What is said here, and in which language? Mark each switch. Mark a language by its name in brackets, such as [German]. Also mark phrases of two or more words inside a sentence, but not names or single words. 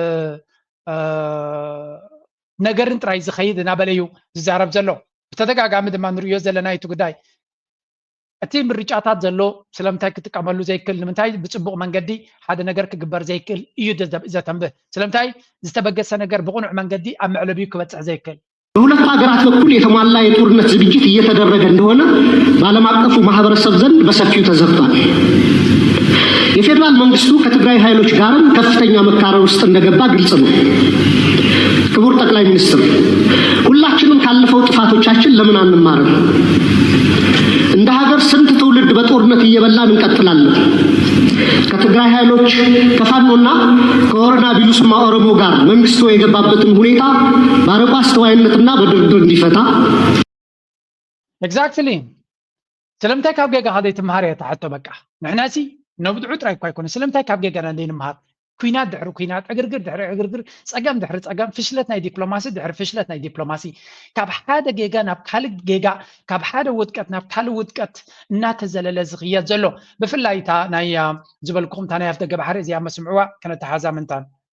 [Tigrinya] ነገርን ጥራይ ዝኸይድ እናበለ እዩ ዝዛረብ ዘሎ ብተደጋጋሚ ድማ ንሪኦ ዘለና እቲ ጉዳይ እቲ ምርጫታት ዘሎ ስለምንታይ ክትጥቀመሉ ዘይክእል ንምንታይ ብፅቡቕ መንገዲ ሓደ ነገር ክግበር ዘይክእል እዩ ዘተንብህ ስለምንታይ ዝተበገሰ ነገር ብቁኑዕ መንገዲ ኣብ መዕለቢዩ ክበፅሕ ዘይክእል [Amharic] በሁለቱ ሀገራት በኩል የተሟላ የጦርነት ዝግጅት እየተደረገ እንደሆነ በዓለም አቀፉ ማህበረሰብ ዘንድ በሰፊው ተዘግቷል የፌደራል መንግስቱ ከትግራይ ኃይሎች ጋርም ከፍተኛ መካረር ውስጥ እንደገባ ግልጽ ነው ክቡር ጠቅላይ ሚኒስትር ሁላችንም ካለፈው ጥፋቶቻችን ለምን አንማርም እንደ ሀገር ስንት ትውልድ በጦርነት እየበላን እንቀጥላለን ከትግራይ ኃይሎች ከፋኖና ከወረዳ ቢሉስማ ኦሮሞ ጋር መንግስቱ የገባበትን ሁኔታ ባረቁ አስተዋይነትና በድርድር እንዲፈታ [Tigrinya] exactly ስለምታይ ካብ ገጋ ሀደ ትምሃር የተሓቶ በቃ ንሕናሲ ነብድዑ ጥራይ እኳ ይኮነ ስለምታይ ካብ ገጋ እንደ ንምሃር ኩናት ድሕሪ ኩናት ዕግርግር ድሕሪ ዕግርግር ፀገም ድሕሪ ፀገም ፍሽለት ናይ ዲፕሎማሲ ድሕሪ ፍሽለት ናይ ዲፕሎማሲ ካብ ሓደ ጌጋ ናብ ካልእ ጌጋ ካብ ሓደ ውድቀት ናብ ካልእ ውድቀት እናተዘለለ ዝኽየድ ዘሎ ብፍላይ እታ ናይ ዝበልኩም እታ ናይ ኣፍደገ ባሕሪ እዚኣ መስምዕዋ ከነተሓዛ ምንታን